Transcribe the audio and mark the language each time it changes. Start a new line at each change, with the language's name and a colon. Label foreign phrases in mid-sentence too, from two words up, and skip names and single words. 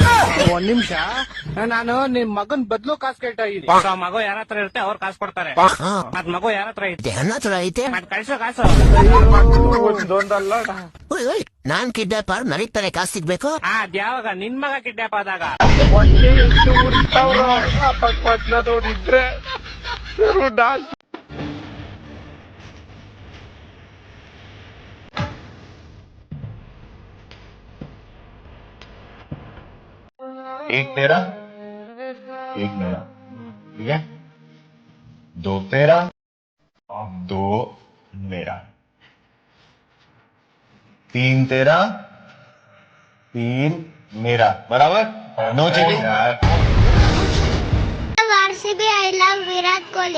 Kannada: ಒಂದ್ ನಿಮಿಷ, ನಾನು ನಿಮ್ ಮಗನ್ ಬದ್ಲು ಕಾಸು ಕೇಳ್ತಾ ಇದ್ದೀನಿ. ಮಗು ಯಾರ ಹತ್ರ ಇರುತ್ತೆ ಅವ್ರು ಕಾಸು ಕೊಡ್ತಾರೆ. ಮತ್ ಮಗು ಯಾರ ಹತ್ರ ಐತೆ? ನನ್ನ ಹತ್ರ ಐತೆ. ಮತ್ ಕಳ್ಸೋ ಕಾಸು. ನಾನ್ ಕಿಡ್ನಾಪರ್ ನನಗ್ ತಾನೇ ಕಾಸು ಸಿಗ್ಬೇಕು. ಅದ್ಯಾವಾಗ ನಿನ್ ಮಗ ಕಿಡ್ನಾಪ್ ಆದಾಗ
Hindi: एक तेरा एक मेरा, ठीक है, दो तेरा दो मेरा, तीन तेरा तीन मेरा, बराबर.
English: no cheating. RCB, I love ವಿರಾಟ್ ಕೊಹ್ಲಿ.